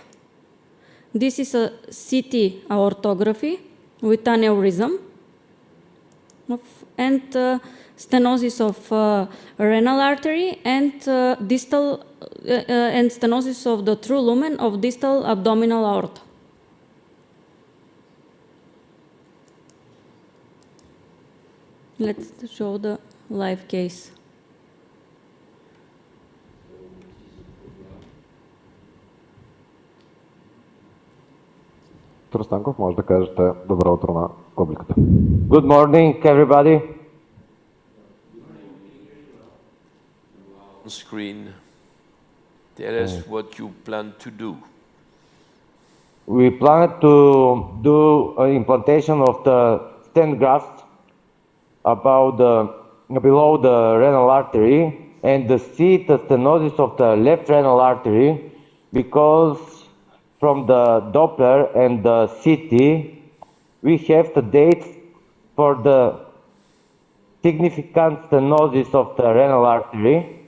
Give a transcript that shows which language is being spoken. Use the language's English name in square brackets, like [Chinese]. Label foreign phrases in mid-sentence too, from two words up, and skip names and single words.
[English] This is a CT aortography with aneurysm and stenosis of renal artery and distal and stenosis of the true lumen of distal abdominal aorta. Let's show the live case. [Macedonian] Доктор Станков, може да кажете добро утро на публиката. [English] Good morning, everybody. On screen, tell us what you plan to do. We plan to do implantation of the stent graft below the renal artery and see the stenosis of the left renal artery, because from the Doppler and the CT, we have the dates for the significant stenosis of the renal artery.